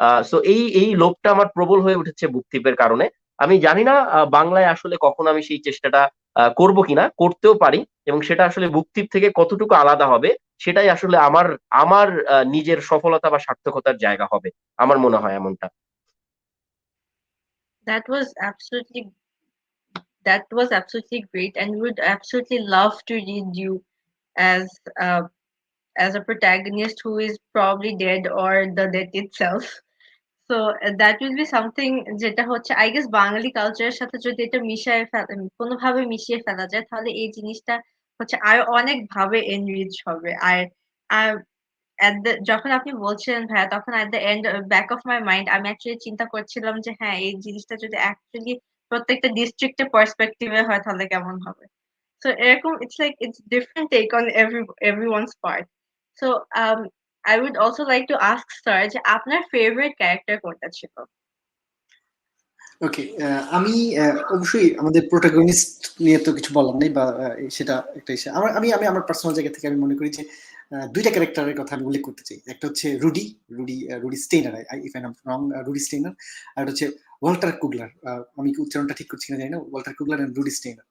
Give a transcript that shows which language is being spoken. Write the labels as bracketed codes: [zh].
[bn] So এই লোভটা আমার প্রবল হয়ে উঠেছে বুকটিপের কারণে। আমি জানি না বাংলায় আসলে কখন আমি সেই চেষ্টাটা করব কিনা, করতেও পারি, এবং সেটা আসলে বুকটিপ থেকে কতটুকু আলাদা হবে সেটাই আসলে আমার আমার নিজের সফলতা বা সার্থকতার জায়গা হবে। আমার মনে হয় এমনটা। [en] That was absolutely that was absolutely great, and would absolutely love to read you as uh, as a protagonist who is probably dead or the death itself. So that will be something [bn] যেটা হচ্ছে I guess বাঙালি কালচারের সাথে যদি এটা মিশিয়ে কোনোভাবে মিশিয়ে ফেলা যায়, তাহলে এই জিনিসটা হচ্ছে আরো অনেক ভাবে এনরিচ হবে। আর যখন আপনি বলছিলেন ভাইয়া, তখন at the end back of my mind আমি অ্যাকচুয়ালি চিন্তা করছিলাম যে হ্যাঁ, এই জিনিসটা যদি অ্যাকচুয়ালি প্রত্যেকটা ডিস্ট্রিক্টের পার্সপেক্টিভে হয় তাহলে কেমন হবে। [en] So এরকম it's like it's different take on everyone's part. So um I would also like to ask Sir [bn] যে আপনার [en] favorite character [bn] কোনটা ছিল? ওকে, আমি অবশ্যই আমাদের প্রোটাগনিস্ট নিয়ে তো কিছু বলার নেই, বা সেটা একটা ইসে। আমি আমার পার্সোনাল জায়গা থেকে আমি মনে করি যে দুইটা ক্যারেক্টারের কথা আমি উল্লেখ করতে চাই। একটা হচ্ছে Rudi Steiner, [en] if I am wrong, [bn] Rudi Steiner. আর একটা হচ্ছে ওয়াল্টার কুগলার। আমি কি উচ্চারণটা ঠিক করছি না জানি না, ওয়াল্টার কুগলার এন্ড রুডি স্টেইনার।